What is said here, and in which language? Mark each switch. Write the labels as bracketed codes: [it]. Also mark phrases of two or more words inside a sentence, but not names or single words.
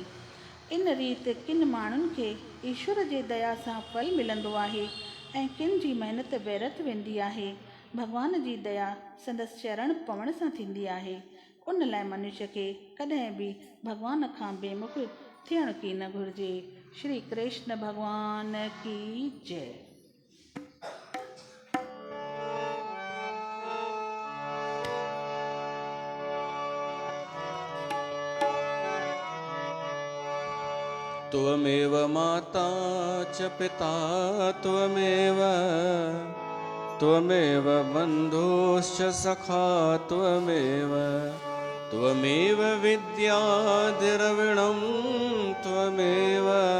[sd] इन रीति किन माण्हुनि खे ईश्वर जे दया सां फल मिलंदो आहे ऐं किन जी महिनत व्यर्थ वेंदी आहे। भॻवान जी दया संदसि चरण पवण सां थींदी आहे। उन लाइ मनुष्य खे कॾहिं बि भॻवान खां बेमुख थियण की न घुरिजे। [hi] श्री कृष्ण भॻवान की जय। [sa] त्वमेव माता च पिता त्वमेव, त्वमेव बन्धुश्च सखा त्वमेव, त्वमेव विद्या द्रविणं त्वमेव,